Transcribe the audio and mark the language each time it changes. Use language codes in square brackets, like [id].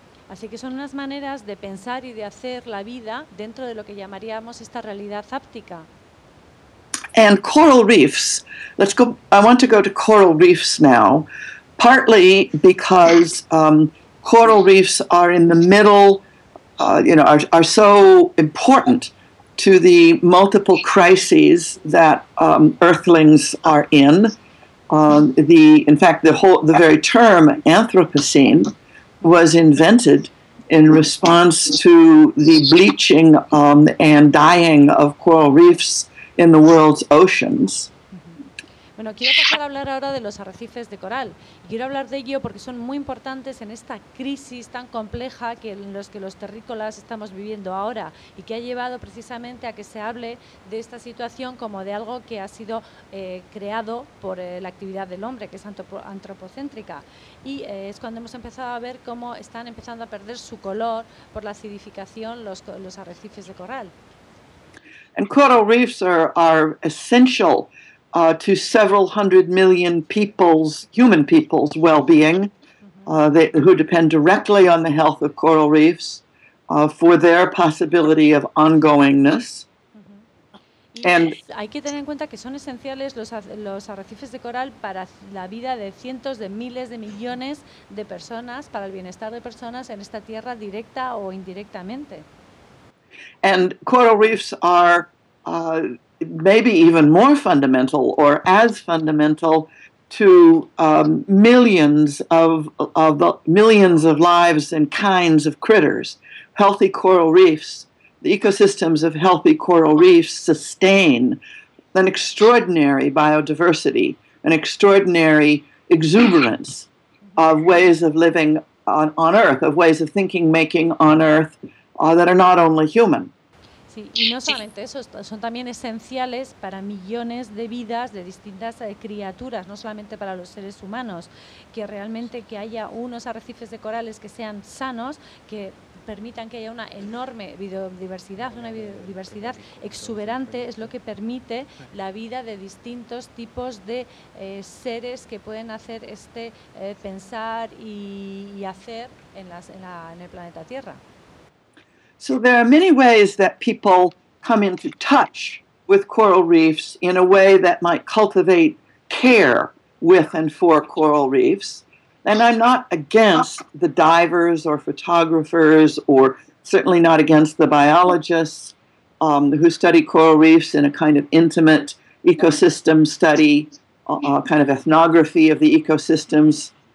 [es] Así que son unas maneras de pensar y de hacer la vida dentro de lo que llamaríamos esta realidad háptica. [en] And coral reefs. I want to go to coral reefs now, partly because coral reefs are in the middle, are so important to the multiple crises that Earthlings are in. The very term Anthropocene was invented in response to the bleaching and dying of coral reefs in the world's oceans. [es] Bueno, quiero pasar a hablar ahora de los arrecifes de coral. Quiero hablar de ello porque son muy importantes en esta crisis tan compleja que en los que los terrícolas estamos viviendo ahora y que ha llevado precisamente a que se hable de esta situación como de algo que ha sido creado por la actividad del hombre, que es antropocéntrica. Y es cuando hemos empezado a ver cómo están empezando a perder su color por la acidificación los arrecifes de coral. [en] And coral reefs are essential to several hundred million human people's well-being, who depend directly on the health of coral reefs for their possibility of ongoingness. And [es] hay que tener en cuenta que son esenciales los arrecifes de coral para la vida de cientos de miles de millones de personas, para el bienestar de personas en esta tierra directa o indirectamente. [en] And coral reefs are maybe even more fundamental or as fundamental to millions of lives and kinds of critters. Healthy coral reefs, the ecosystems of healthy coral reefs sustain an extraordinary biodiversity, an extraordinary exuberance of ways of living on Earth, of ways of thinking, making on Earth that are not only human. [es] Sí, y no solamente eso, son también esenciales para millones de vidas de distintas criaturas, no solamente para los seres humanos, que realmente que haya unos arrecifes de corales que sean sanos, que permitan que haya una enorme biodiversidad, una biodiversidad exuberante, es lo que permite la vida de distintos tipos de seres que pueden hacer este pensar y hacer en el planeta Tierra. [en] So there are many ways that people come into touch with coral reefs in a way that might cultivate care with and for coral reefs. And I'm not against the divers or photographers, or certainly not against the biologists who study coral reefs in a kind of intimate ecosystem study, kind of ethnography of the ecosystems.